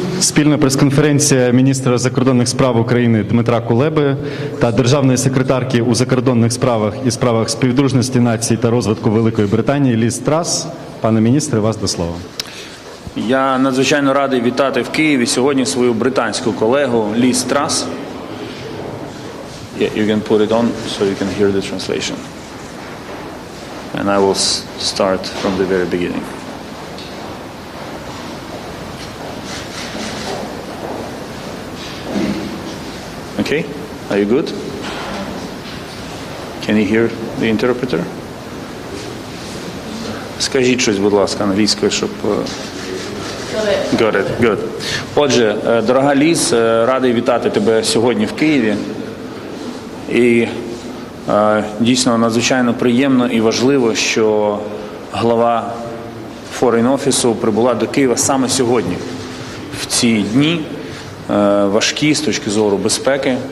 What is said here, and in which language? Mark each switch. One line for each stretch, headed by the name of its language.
Ukrainian: Спільна прес-конференція міністра закордонних справ України Дмитра Кулеби та державної секретарки у закордонних справах і справах співдружності націй та розвитку Великої Британії Ліз Трас. Пане міністре, вас до слова. Я надзвичайно радий вітати в Києві сьогодні свою британську колегу Ліз Трас.
English: Yeah, you can put it on so you can hear the translation. And I will start from the very beginning. Okay, are you good? Can you hear the interpreter?
Ukrainian: Скажіть щось, будь ласка, англійською, щоб...
English: Got it. Good.
Ukrainian: Отже, дорога Ліз, радий вітати тебе сьогодні в Києві. І дійсно надзвичайно приємно і важливо, що глава Foreign Office прибула до Києва саме сьогодні, в ці дні, важкі з точки зору безпеки.